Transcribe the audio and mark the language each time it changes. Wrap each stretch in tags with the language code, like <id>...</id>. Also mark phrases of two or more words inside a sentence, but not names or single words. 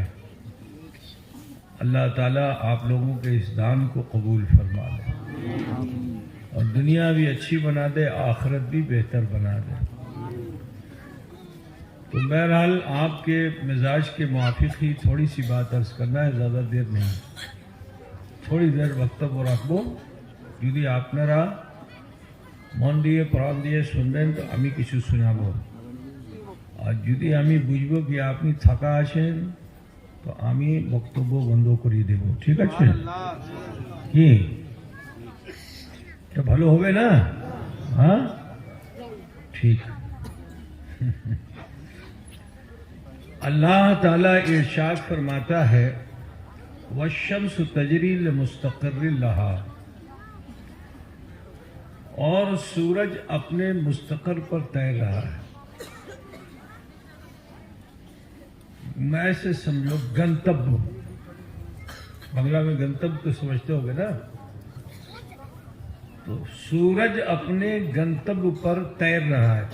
<ur>اللہ تعالیٰ آپ لوگوں کے اس دان کو قبول فرما لے اور دنیا بھی اچھی بنا دے، آخرت بھی بہتر بنا دے. تو بہرحال آپ کے مزاج کے موافق ہی تھوڑی سی بات عرض کرنا ہے، زیادہ دیر نہیں. تھوڑی دیر وقت وہ رکھبو</ur> <bn>যদি আপনারা মন দিয়ে প্রাণ দিয়ে শুনবেন তো আমি কিছু শোনাবো, আর যদি আমি বুঝবো কি আপনি থাকা আছেন তো আমি বক্তব্য বন্ধ করে দেব. ঠিক আছে কি? এটা ভালো হবে না? হ্যাঁ ঠিক.</bn> <ur>اللہ تعالیٰ ارشاد فرماتا ہے</ur> <ar>وَالشَّمْسُ تَجْرِي لِمُسْتَقِرٍ لَهَا،</ar> <ur>اور سورج اپنے مستقر پر تیر رہا ہے. میں سے سمجھو گنتب، بنگلہ میں گنتب تو سمجھتے ہوگے نا. تو سورج اپنے گنتب پر تیر رہا ہے.</ur>